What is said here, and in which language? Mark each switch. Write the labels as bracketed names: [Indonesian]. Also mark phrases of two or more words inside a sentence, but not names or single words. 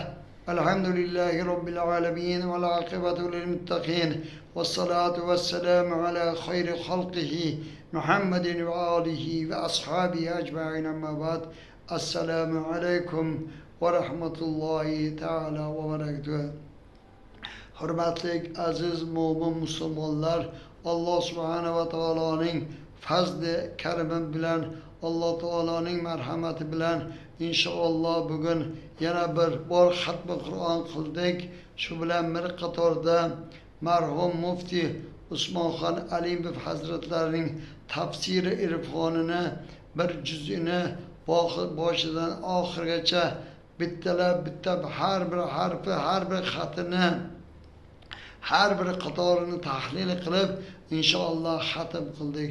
[Arabic] الحمد لله رب العالمين. والعاقبة للمتقين. والصلاة والسلام على خير خلقه. محمد وآله وأصحابه أجمعين أما بعد. السلام عليكم ورحمة الله تعالى وبركاته. [Uzbek] Hürmetli aziz mo'min musulmonlar, Allah [Arabic] سبحانه و [Uzbek] taoloning fazli kerimi bilan, Allah taoloning marhamati bilan inshaalloh bugun yana bir bor xatmi Qur'on qildik. Shu bilan bir qatorda marhum muftiy Usmonxon Alimov hazratlarining tafsiri irfonini bir juz'ini boshidan oxirigacha bittalab bitta har bir harfi, har bir xatini, har bir qatorini tahlil qilib inshaalloh xatm qildik.